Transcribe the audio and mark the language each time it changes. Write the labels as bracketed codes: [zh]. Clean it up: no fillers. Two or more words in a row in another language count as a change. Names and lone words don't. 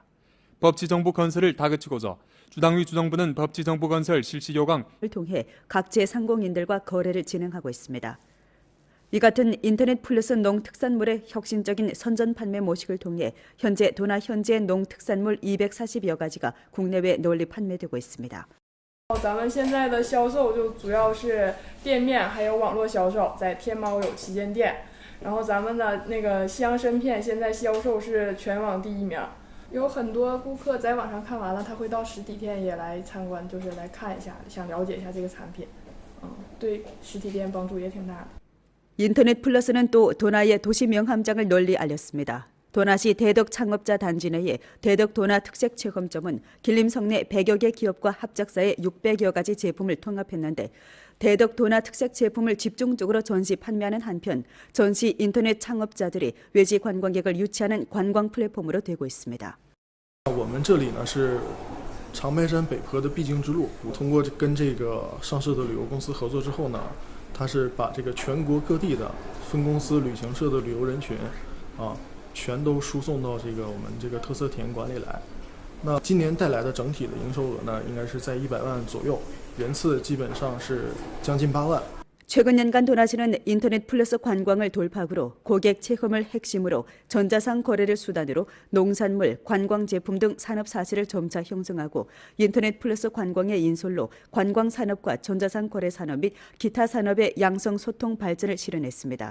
[ko] 법치정부 건설을 다그치고자 주당위 주정부는 법치정부 건설 실시 요강을 통해 각지의 상공인들과 거래를 진행하고 있습니다. 이 같은 인터넷 플러스 농특산물의 혁신적인 선전 판매 모식을 통해 현재 도나 현지의 농특산물 240여 가지가 국내외 널리 판매되고 있습니다. [zh] 咱们现在的销售就主要是店面还有网络销售，在天猫有旗舰店。然后咱们的那个西洋参片现在销售是全网第1名。有很多顾客在网上看完了，他会到实体店也来参观，就是来看一下，想了解一下这个产品。对实体店帮助也挺大的。 [ko] 인터넷 플러스는 또 도나의 도시 명함장을 널리 알렸습니다. 도나시 대덕 창업자 단지 내에 대덕 도나 특색 체험점은 길림성 내 100여 개 기업과 합작사의 600여 가지 제품을 통합했는데 대덕 도나 특색 제품을 집중적으로 전시 판매하는 한편 전시 인터넷 창업자들이 외지 관광객을 유치하는 관광 플랫폼으로 되고 있습니다. [zh] 我们这里呢是长白山北坡的必经之路。通过跟这个上市的旅游公司合作之后呢，它是把这个全国各地的分公司旅行社的旅游人群全都输送到这个我们这个特色体验馆里来。那今年带来的整体的营收额呢，应该是在100万左右，人次基本上是将近8万。 [ko] 최근 년간 도나시는 인터넷 플러스 관광을 돌파구로 고객 체험을 핵심으로 전자상 거래를 수단으로 농산물, 관광 제품 등 산업 사실을 점차 형성하고 인터넷 플러스 관광의 인솔로 관광 산업과 전자상 거래 산업 및 기타 산업의 양성 소통 발전을 실현했습니다.